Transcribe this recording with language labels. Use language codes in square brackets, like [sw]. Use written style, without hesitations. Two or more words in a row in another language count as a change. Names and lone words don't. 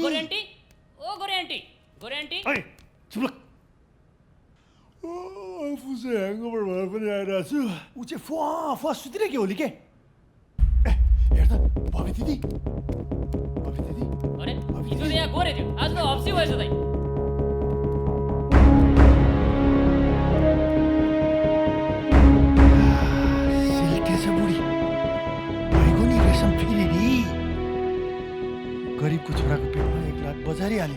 [ne] गोरे आंटी, ओ गोरे आंटी, गोरे आंटी। [hi] ओए, चुप लग। [ne] आफूसे ह्याङ्गओभर भएर पनि आइरहेको छु। ऊ चाहिँ फुवा सुतिरहेको होली के? हेर त बॉबी दीदी, बॉबी दीदी। अरे हिजो त यहाँ गोरे थियो, आज त हप्सी भएछ दाइ। गरिबको छोराको पेटमा 1 लाख बजारी हालिने।